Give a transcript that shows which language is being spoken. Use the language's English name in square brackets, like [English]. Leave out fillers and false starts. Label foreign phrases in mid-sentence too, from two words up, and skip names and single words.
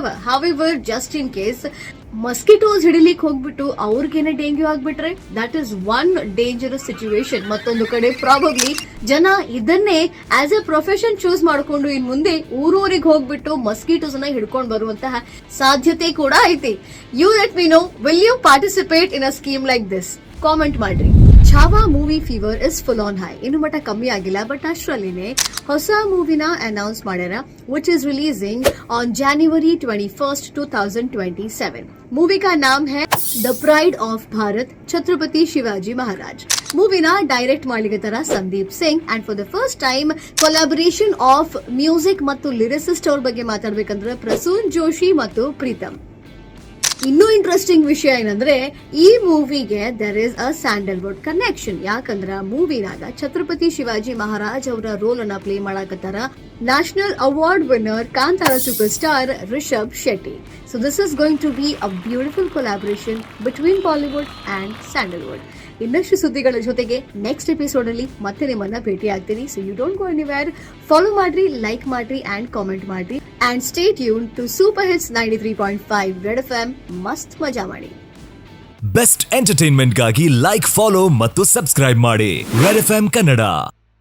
[English] However, just in case mosquitos [Kannada] ಹಿಡಿಲಿಕ್ಕೆ ಹೋಗ್ಬಿಟ್ಟು ಅವ್ರಿಗೇನೆ ಡೆಂಗ್ಯೂ ಆಗ್ಬಿಟ್ರೆ [English] that is one dangerous situation. [Kannada] ಮತ್ತೊಂದು ಕಡೆ ಪ್ರಾಬಬ್ಲಿ ಜನ ಇದನ್ನೇ [English] as a profession choose [Kannada] ಮಾಡಿಕೊಂಡು ಇನ್ ಮುಂದೆ ಊರೂರಿಗೆ ಹೋಗ್ಬಿಟ್ಟು ಮಸ್ಕಿಟೋಸ್ ಅನ್ನ ಹಿಡ್ಕೊಂಡು ಬರುವಂತಹ ಸಾಧ್ಯತೆ ಕೂಡ ಐತಿ. [English] You let me know, will you participate in a scheme like this? [Kannada] ಕಾಮೆಂಟ್ ಮಾಡ್ರಿ. [English] Chhaava movie fever is full on ಹೈ. [Kannada] ಇನ್ನು ಮಟ್ಟ ಕಮ್ಮಿ ಆಗಿಲ್ಲ, ಬಟ್ ಅಷ್ಟರಲ್ಲಿನೇ ಹೊಸ ಮೂವಿನ ಅನೌನ್ಸ್ ಮಾಡ್ಯಾರ, [English] which is releasing on January 21st, 2027. [Hindi] मूवी का नाम है द प्राइड ऑफ भारत छत्रपति शिवाजी महाराज. [Kannada] ಮೂವಿನ ಡೈರೆಕ್ಟ್ ಮಾಡ್ಲಿಕತ್ತಾರ ಸಂದೀಪ್ ಸಿಂಗ್ [English] and for the first time collaboration of music [Kannada] ಮತ್ತು ಲಿರಿಸಿಸ್ಟ್ ಅವ್ರ ಬಗ್ಗೆ ಮಾತಾಡ್ಬೇಕಂದ್ರೆ ಪ್ರಸೂನ್ ಜೋಶಿ ಮತ್ತು ಪ್ರೀತಮ್. ಇನ್ನೂ ಇಂಟ್ರೆಸ್ಟಿಂಗ್ ವಿಷಯ ಏನಂದ್ರೆ, ಈ ಮೂವಿಗೆ [English] there is a Sandalwood connection. [Kannada] ಯಾಕಂದ್ರ ಮೂವಿನಾಗ ಛತ್ರಪತಿ ಶಿವಾಜಿ ಮಹಾರಾಜ್ ಅವರ ರೋಲ್ ಅನ್ನ ಪ್ಲೇ ಮಾಡಾಕತ್ತಾರ [English] National Award winner Kantara super star [Kannada] ರಿಷಬ್ ಶೆಟ್ಟಿ. [English] So this is going to be a beautiful collaboration between Bollywood and Sandalwood. [Kannada] ಇನ್ನಷ್ಟು ಸುದ್ದಿಗಳ ಜೊತೆಗೆ [English] next episode [Kannada] ಅಲ್ಲಿ ಮತ್ತೆ ನಿಮ್ಮನ್ನ ಭೇಟಿ ಆಗ್ತೀನಿ. [English] So you don't go anywhere. [Kannada] ಫಾಲೋ ಮಾಡ್ರಿ, ಲೈಕ್ ಮಾಡ್ರಿ ಅಂಡ್ ಕಾಮೆಂಟ್ ಮಾಡ್ರಿ [English] and stay tune to Super Hits 93.5 Red FM. [Kannada] ಮಸ್ತ್ ಮಜಾ ಮಾಡಿ. [English] best entertainment [Kannada] ಗಾಗಿ ಲೈಕ್, ಫಾಲೋ ಮತ್ತು ಸಬ್ಸ್ಕ್ರೈಬ್ ಮಾಡಿ ರೆಡ್ ಎಫ್ಎಂ ಕನ್ನಡ.